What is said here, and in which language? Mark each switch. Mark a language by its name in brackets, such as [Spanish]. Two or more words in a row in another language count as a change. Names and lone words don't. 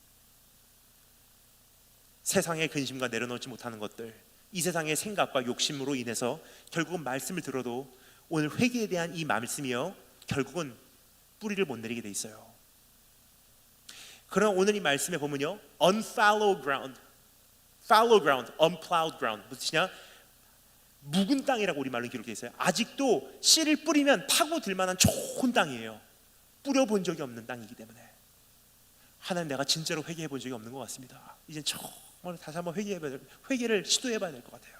[Korean] 세상의 근심과 내려놓지 못하는 것들, 이 세상의 생각과 욕심으로 인해서 결국은 말씀을 들어도 오늘 회개에 대한 이 말씀이요, 결국은 뿌리를 못 내리게 돼 있어요. 그러나 오늘 이 말씀에 보면요, [English] unfallowed ground, fallow ground, unplowed ground, [Korean] 무슨 뜻이냐? 묵은 땅이라고 우리말로 기록되어 있어요. 아직도 씨를 뿌리면 파고들 만한 좋은 땅이에요. 뿌려본 적이 없는 땅이기 때문에. 하나님, 내가 진짜로 회개해 본 적이 없는 것 같습니다. 이제 정말 다시 한번 회개를 시도해봐야 될 것 같아요.